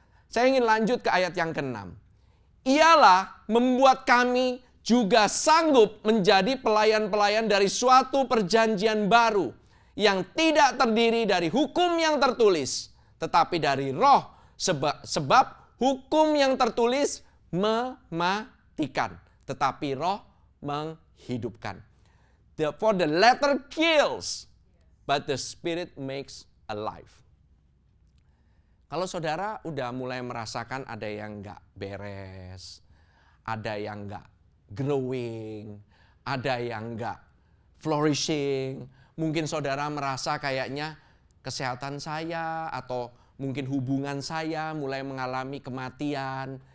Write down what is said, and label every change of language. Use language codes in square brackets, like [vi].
[id] Saya ingin lanjut ke ayat yang ke-6. Ialah membuat kami juga sanggup menjadi pelayan-pelayan dari suatu perjanjian baru yang tidak terdiri dari hukum yang tertulis, tetapi dari roh, sebab hukum yang tertulis mematikan, tetapi roh menghidupkan. [en] For the letter kills, but the spirit makes alive. [id] Kalau saudara udah mulai merasakan ada yang nggak beres, ada yang nggak growing, ada yang nggak flourishing, mungkin saudara merasa kayaknya kesehatan saya atau mungkin hubungan saya mulai mengalami kematian.